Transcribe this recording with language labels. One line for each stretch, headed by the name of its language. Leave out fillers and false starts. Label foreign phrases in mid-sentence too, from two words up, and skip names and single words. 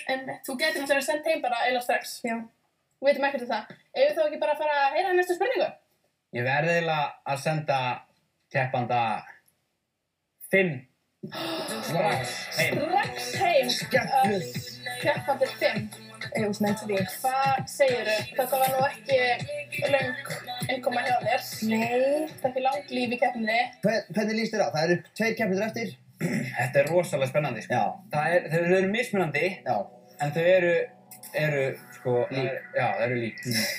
Icelandic: En þú getur náttúrulega sendt heim bara eiginlega strax. Já. Við veitum ekkert það. Eigum þá ekki bara að fara að heyra næstu spurningu? Ég verði eiginlega að senda keppanda 5 strax heim. Strax heim. Skemmtilegt. Keppandi 5.
English: It was meant to be.
Icelandic: Hvað segirðu? Þetta var nú ekki löng innkoma hjá þér. Nei. Þetta er ekki langt líf í keppninni. Hvernig líst þér á? Það eru 2 keppendur eftir. Þetta er rosalega spennandi, sko. Já. Þau eru mismunandi, Já. en þau eru sko, já, þau eru lík.